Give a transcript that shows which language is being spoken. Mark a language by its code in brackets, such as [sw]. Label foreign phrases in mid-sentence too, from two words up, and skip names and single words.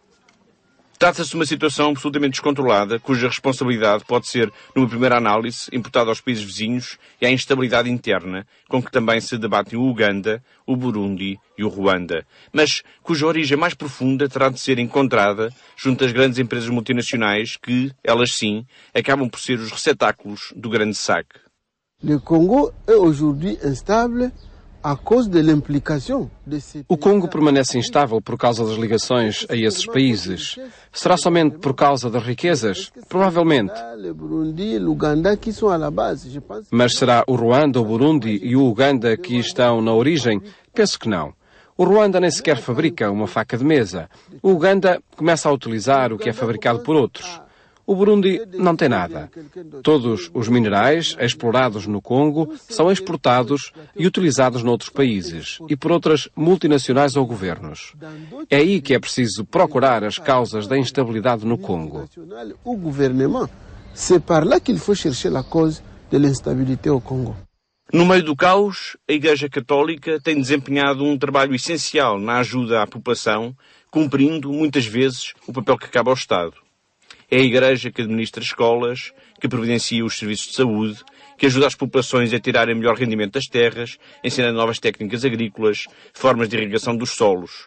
[pt] Trata-se de uma situação absolutamente descontrolada, cuja responsabilidade pode ser, numa primeira análise, imputada aos países vizinhos e à instabilidade interna, com que também se debatem o Uganda, o Burundi e o Ruanda, mas cuja origem mais profunda terá de ser encontrada junto às grandes empresas multinacionais que, elas sim, acabam por ser os receptáculos do grande saque. [fr] Le Congo est aujourd'hui instable à cause de l'implication de ces... [pt] O Congo permanece instável por causa das ligações a esses países. Será somente por causa das riquezas? Provavelmente. [fr] Le Burundi, l'Ouganda qui sont à la base, je pense. [pt] Mas será o Ruanda, o Burundi e o Uganda que estão na origem? Penso que não. O Ruanda nem sequer fabrica uma faca de mesa. O Uganda começa a utilizar o que é fabricado por outros. O Burundi não tem nada. Todos os minerais explorados no Congo são exportados e utilizados noutros países e por outras multinacionais ou governos. É aí que é preciso procurar as causas da instabilidade no Congo. [fr] O gouvernement, c'est par là qu'il faut chercher la cause de l'instabilité au Congo. [pt] No meio do caos, a Igreja Católica tem desempenhado um trabalho essencial na ajuda à população, cumprindo, muitas vezes, o papel que cabe ao Estado. É a Igreja que administra escolas, que providencia os serviços de saúde, que ajuda as populações a tirarem melhor rendimento das terras, ensinando novas técnicas agrícolas, formas de irrigação dos solos.